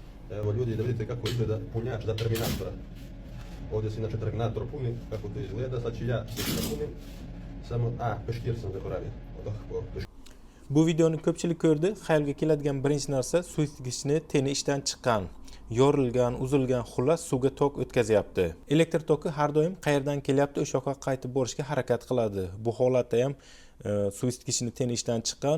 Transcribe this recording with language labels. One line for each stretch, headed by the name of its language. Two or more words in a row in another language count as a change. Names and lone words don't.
Bosnian: Evo ljudi, da vidite kako izgleda punjač za terminatora. Ovdje se inače terminator puni, kako to izgleda, sad ću ja da punim. Samo, peškir sam zaboravio.
Uzbek: Bu videoni ko'pchilik ko'rdi. Xayolga keladigan birinchi narsa suv isitgichni teni ishdan chiqqan, yorilgan, uzilgan, xullas suvga tok o'tkazyapti. Elektr toki har doim qayerdan kelyapti, o'sha yoqqa qaytib borishga harakat qiladi. Bu holatda ham suv isitgichni teni ishdan chiqqan.